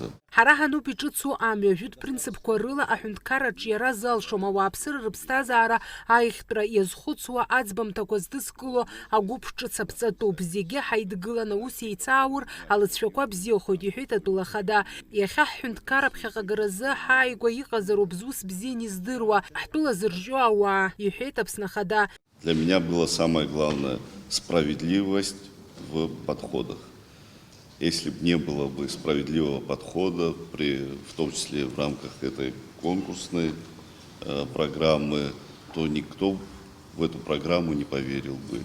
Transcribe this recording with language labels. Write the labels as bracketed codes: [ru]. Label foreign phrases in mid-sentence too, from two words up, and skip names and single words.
[ab] Ҳара ҳануп иҿыцу амҩа жәытә принципқәа рыла аҳәынҭқарраҿы иара залшом ауааԥсыра рыԥсҭазаара аихтәра иазхәыцуа аӡбамҭақәа здызкыло агәыԥ ҿыц аԥҵатәуп. Зегьы ҳаидгыланы ус еицааур алыҵшәақәа бзиахоит, иҳәеит атәылахада. Иахьа ҳҳәынҭқарра ԥхьаҟагаразы ҳааигәа иҟазароуп зус бзиан издыруа, ҳтәыла зыржьо ауаа, иҳәеит Аԥсныхада. [ru] Для меня было самое главное справедливость в подходах. Если бы не было бы справедливого подхода, в том числе в рамках этой конкурсной программы, то никто в эту программу не поверил бы.